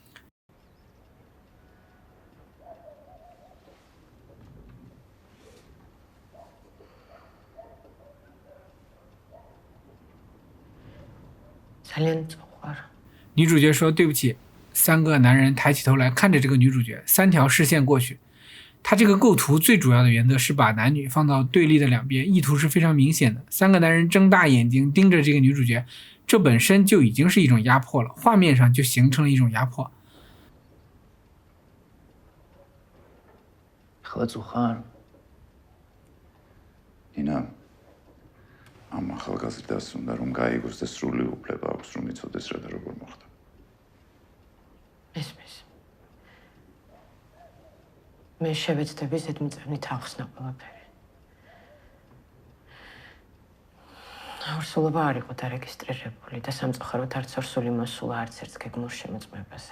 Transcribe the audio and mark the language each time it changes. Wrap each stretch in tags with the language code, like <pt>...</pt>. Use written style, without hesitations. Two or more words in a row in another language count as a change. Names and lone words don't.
<zh>女主角说对不起，3个男人抬起头来看着这个女主角，3条视线过去， 他这个构图最主要的原则是把男女放到对立的两边，意图是非常明显的。三个男人睁大眼睛盯着这个女主角，这本身就已经是一种压迫了，画面上就形成了一种压迫。</zh> <ka>Nina, ამ ახალგაზრდას უნდა რომ გაიგოს და სრული უფლება აქვს რომ იცოდეს რა და როგორ მოხდა. ესმის. მე შევეცდები ზედმიწევნით ახსნა ყველაფერი. ორსულობა არ იყო დარეგისტრირებული და სამწუხაროდ არც ორსული მოსულა არც ერთ გეგმურ შემოწმებაზე.</ka>